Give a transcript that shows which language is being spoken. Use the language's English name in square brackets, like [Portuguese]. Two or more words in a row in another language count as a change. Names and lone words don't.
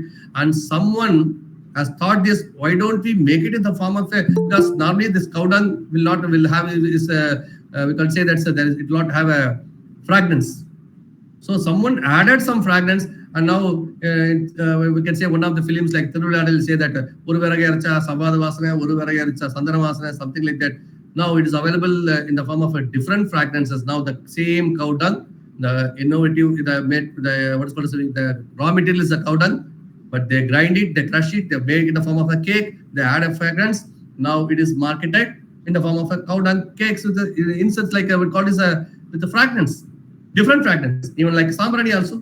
[English] And someone has thought this, why don't we make it in the form of a, because normally this cow dung will have this, we can say that it will not have a fragrance. So someone added some fragrance, and now we can say one of the films like Tiruvada will say that [Tamil] ஒரு விறகு எரிச்சா சவத்து வாசனை, ஒரு விறகு எரிச்சா சந்தன வாசனை, [English] something like that. Now it is available in the form of a different fragrances. Now the same cow dung, the innovative, what's called the raw material is the cow dung, but they grind it, they crush it, they make it in the form of a cake, they add a fragrance. Now it is marketed in the form of a cow dung cakes with the inserts like I would call this with the fragrance, different fragrance, even like sambrani also.